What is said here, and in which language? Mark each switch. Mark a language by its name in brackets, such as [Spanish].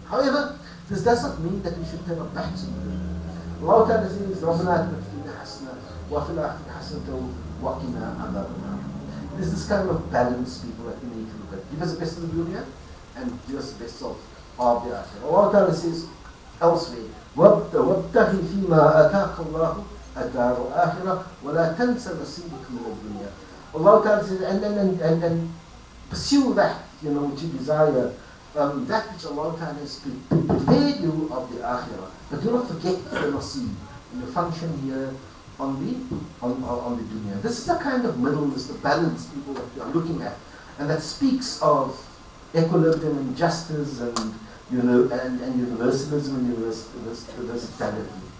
[English] However, this does not mean that we should turn our backs on it. [Arabic] Allah Ta'ala says, رَبَّنَا آتِنَا فِي الدُّنْيَا حَسَنَةً وَفِي الْآخِرَةِ حَسَنَةً وَقِنَا عَذَابَ النَّارِ. [English] There's this kind of balance, people, that we need to look at. Give us the best of the dunya and give us the best of the akhirah. [Arabic] Allah Ta'ala says elsewhere, وَابْتَغِ فِي مَا آتَاكَ اللَّهُ الدَّارُ الْآخِرَةَ وَلَا تَنْسَ نَصِيبَكَ مِنَ الدُّنْيا. [English] Allah Ta'ala says, and then pursue that, which you desire, that which Allah Ta'ala has prepared you of the akhirah. But do not forget the nasib, the function here on the dunya. This is the kind of middleness, the balance, people, that we are looking at, and that speaks of equilibrium and justice and universalism and universality.